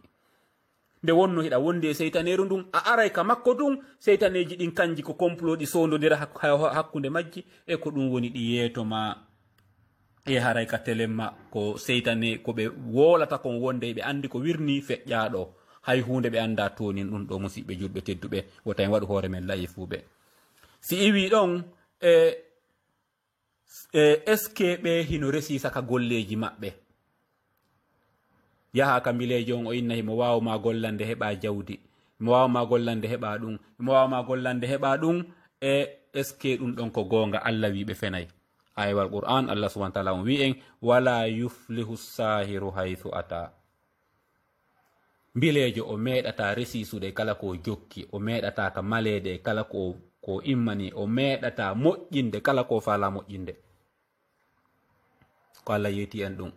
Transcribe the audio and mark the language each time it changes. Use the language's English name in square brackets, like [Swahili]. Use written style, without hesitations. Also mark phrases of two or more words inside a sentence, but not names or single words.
[Fula] nde wonno hiɗa wondi e seytaneru ndun, a aray ka makko ɗum seytaneji ɗin kanji ko complot ɗi sondodira hakkunde majji, e ko ɗum woni ɗi yeetoma e haray ka telemma ko seytane ko ɓe wolata kon wonde ɓe andi ko wirni feƴƴaɗo, hay hunde ɓe anda tonin ɗum ɗo musidɓe julɓe tedduɓe wota en waɗu hoore men layifuɓe. si iwi ɗon [French] est ce que [Fula] ɓe hino resi saka golleji maɓɓe, yaha ka mbilejo on o inna himo wawma gollande heɓa jawdi, mo wawma gollande heɓa ɗum, mo wawma gollande heɓa ɗum, e [French] est ce que [Fula] ɗum ɗon ko gonga Allah wi ɓe fenay. ayewal qur'an Allah [Arabic] سبحانه وتعالى [Fula] on wi en [Arabic] ولا يفلح الساحر حيث أتى. [Fula] mbilejo o meɗata resisude kala ko jokki, o meɗata ka malede kala ko immani, o meɗata moƴƴinde kala ko faala moƴƴinde, ko Allah yeti en ɗum.